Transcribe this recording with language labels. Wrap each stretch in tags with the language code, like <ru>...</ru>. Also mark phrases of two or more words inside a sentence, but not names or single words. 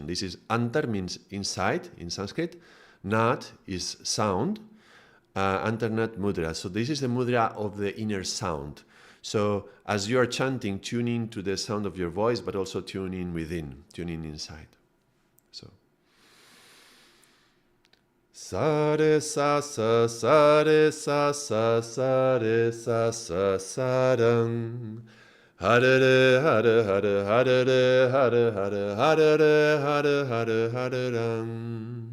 <en>This is Antar means inside in Sanskrit. Nat is sound. Antarnat Mudra. So this is the mudra of the inner sound. So as you are chanting, tune in to the sound of your voice, but also tune in within, tune in inside. So sa re sa sa sa re sa sa sa re sa sa sa rang. Hare re hare hare hare re hare hare hare re hare hare hare rang.</en>